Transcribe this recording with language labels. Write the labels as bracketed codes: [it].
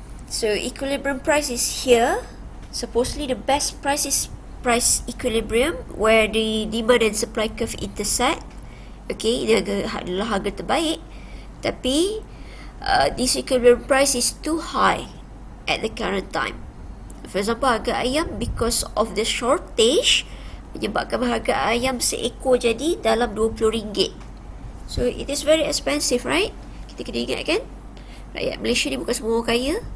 [en] So equilibrium price is here. Supposedly the best price is price equilibrium, where the demand and supply curve intersect. [ms] Okay, ini adalah harga terbaik. Tapi [en] this equilibrium price is too high at the current time. For example, [ms] harga ayam, [en] because of the shortage, [ms] menyebabkan harga ayam seekor jadi dalam RM20. [en] So it is very expensive, right? [ms] Kita kena ingat kan, rakyat Malaysia ni bukan semua orang kaya.